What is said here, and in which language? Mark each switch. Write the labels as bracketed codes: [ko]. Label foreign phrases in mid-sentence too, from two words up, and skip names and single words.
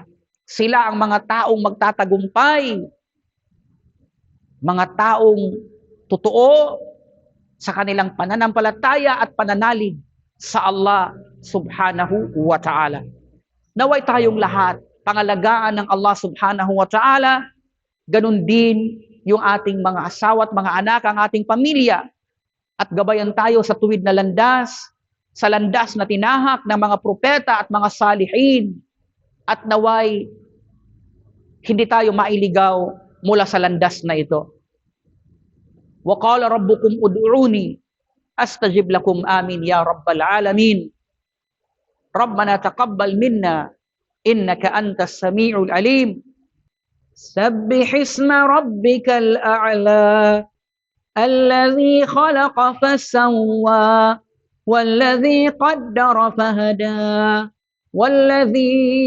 [tl] Sila ang mga taong magtatagumpay, mga taong totoo sa kanilang pananampalataya at pananalig sa Allah [ar] سبحانه وتعالى. [tl] Naway tayong lahat pangalagaan ng Allah [ar] سبحانه وتعالى, [tl] ganun din yung ating mga asawa at mga anak, ang ating pamilya, at gabayan tayo sa tuwid na landas, sa landas na tinahak ng mga propeta at mga salihin, at naway hindi tayo mailigaw mula sa landas na ito. [ar] وقال ربكم ادعوني أستجب لكم، آمين يا رب العالمين. ربنا تقبل منا إنك أنت السميع العليم. سبح اسم ربك الأعلى الذي خلق فسوى والذي قدر فهدى والذي